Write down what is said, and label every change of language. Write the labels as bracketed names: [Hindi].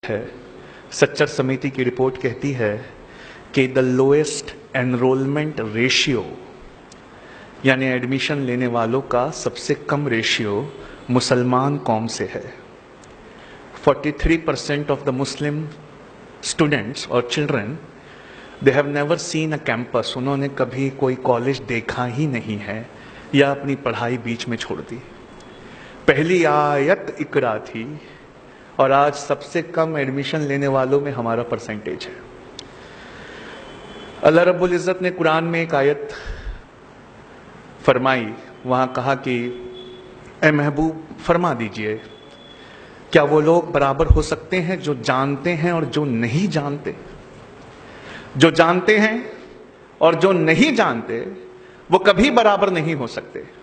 [Urdu] ہے, سچر سمیتی کی رپورٹ کہتی ہے کہ [English] the lowest enrollment ratio [Urdu] یعنی ایڈمیشن لینے والوں کا سب سے کم ریشیو مسلمان قوم سے ہے. [English] 43% of the Muslim students or children, they have never seen a campus. [Urdu] انہوں نے کبھی کوئی کالج دیکھا ہی نہیں ہے یا اپنی پڑھائی بیچ میں چھوڑ دی. پہلی آیت اقرا تھی اور آج سب سے کم ایڈمیشن لینے والوں میں ہمارا پرسنٹیج ہے. اللہ رب العزت نے قرآن میں ایک آیت فرمائی, وہاں کہا کہ اے محبوب فرما دیجئے کیا وہ لوگ برابر ہو سکتے ہیں جو جانتے ہیں اور جو نہیں جانتے؟ جو جانتے ہیں اور جو نہیں جانتے وہ کبھی برابر نہیں ہو سکتے.